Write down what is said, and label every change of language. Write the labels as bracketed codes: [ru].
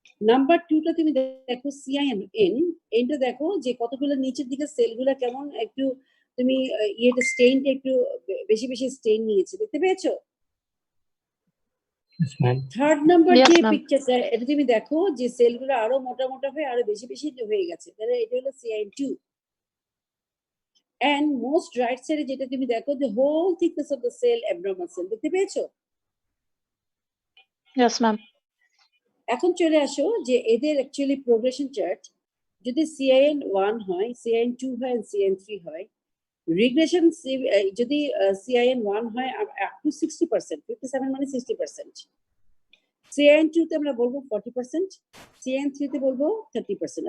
[bn] Number 2 টা তুমি দেখো CIN এনটা দেখো যে কতগুলো নিচের দিকে সেলগুলো কেমন একটু, তুমি ইয়েটা স্টেইনটা একটু বেশি স্টেইন নিয়েছে, দেখতে পেয়েছো? [en] Yes, ma'am. [bn] Third number [en] Yes, [bn] যে [en] ma'am. [bn] পিকচারটা, এটা তুমি দেখো যে সেলগুলো আরো মোটা হয়ে আরো বেশি হয়ে গেছে, তাহলে এটা হলো CIN2। [en] and most right side এ যেটা তুমি দেখো, the whole thickness of the cell abnormal cell, [bn] দেখতে পেয়েছো? [en] Yes ma'am. [bn] এখন চলে আসো যে এদের অ্যাকচুয়ালি প্রোগ্রেশন চার্ট। যদি CIN1 হয়, CIN2 হয়, CIN3 হয়, রিগ্রেশন যদি CIN1 হয় আপ টু 60%, 57 মানে 60%, CIN2 তে আমরা বলবো 40%, CIN3 তে বলবো 30%।